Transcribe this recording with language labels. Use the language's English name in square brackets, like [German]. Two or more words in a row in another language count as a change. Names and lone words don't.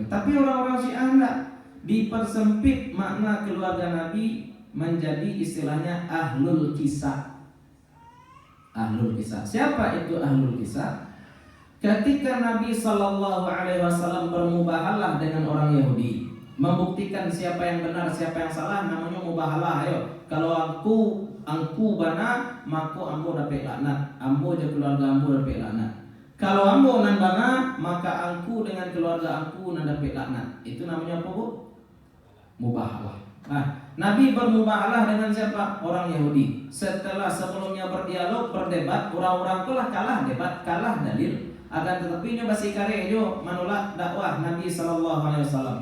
[Indonesian] Tapi orang-orang Syiah enggak, dipersempit makna keluarga Nabi menjadi istilahnya [Arabic] أهل الكساء. أهل الكساء. [Indonesian] Siapa itu [Arabic] أهل الكساء? [Indonesian] Ketika Nabi [Arabic] صلى الله عليه وسلم [Indonesian] bermubahalah dengan orang Yahudi, membuktikan siapa yang benar, siapa yang salah, namanya mubahalah. [Minangkabau] Ayo, kalau angku bana, maka ambo dapat laknat, ambo je keluarga ambo dapat laknat. Kalau ambo nan bana, maka angku dengan keluarga angku nan dapat laknat. [Indonesian] Itu namanya apa, Bu? Mubahalah. Nah, Nabi bermubahalah dengan siapa? Orang Yahudi. Setelah sebelumnya berdialog, berdebat, orang-orang telah kalah debat, kalah dalil. Akan tetapi nyoba si karejo menolak dakwah Nabi [Arabic] صلى الله عليه وسلم.